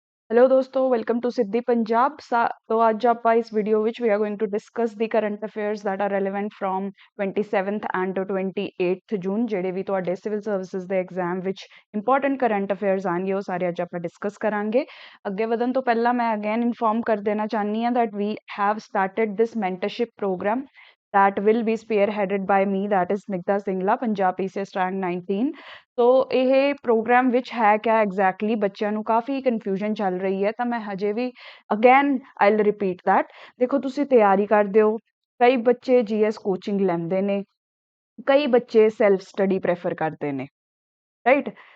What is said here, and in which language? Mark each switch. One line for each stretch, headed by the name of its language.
English: Hello दोस्तों, welcome to Siddhi Punjab.
Hindi: तो आज
Punjabi: ਆਪਾਂ ਇਸ ਵੀਡੀਓ ਵਿੱਚ
English: We are going to discuss the current affairs that are relevant from 27th and 28th June.
Punjabi: ਜਿਹੜੇ ਵੀ ਤੁਹਾਡੇ ਸਿਵਲ ਸਰਵਿਸਿਜ਼ ਦੇ ਐਗਜ਼ਾਮ ਵਿੱਚ ਇੰਪੋਰਟੈਂਟ ਕਰੰਟ ਅਫੇਅਰਸ ਆਣਗੇ ਉਹ ਸਾਰੇ ਅੱਜ ਆਪਾਂ ਡਿਸਕਸ ਕਰਾਂਗੇ। ਅੱਗੇ ਵਧਣ ਤੋਂ ਪਹਿਲਾਂ ਮੈਂ ਅਗੇਨ ਇਨਫੋਰਮ ਕਰ ਦੇਣਾ ਚਾਹਨੀ ਹਾਂ
English: that we have started this mentorship program that will be spearheaded by me, that is Snigdha Singla, Punjab PCS rank 19।
Punjabi: ਸੋ ਇਹ ਪ੍ਰੋਗਰਾਮ ਵਿੱਚ ਹੈ ਕਿਆ ਐਗਜ਼ੈਕਟਲੀ, ਬੱਚਿਆਂ ਨੂੰ ਕਾਫੀ ਕਨਫਿਊਜ਼ਨ ਚੱਲ ਰਹੀ ਹੈ ਤਾਂ ਮੈਂ ਹਜੇ ਵੀ ਅਗੇਨ
English: I'll repeat that.
Punjabi: ਦੇਖੋ, ਤੁਸੀਂ ਤਿਆਰੀ ਕਰਦੇ ਹੋ, ਕਈ ਬੱਚੇ ਜੀਐਸ ਕੋਚਿੰਗ ਲੈਂਦੇ ਨੇ, ਕਈ ਬੱਚੇ ਸੈਲਫ ਸਟੱਡੀ ਪ੍ਰੈਫਰ ਕਰਦੇ ਨੇ, ਰਾਈਟ।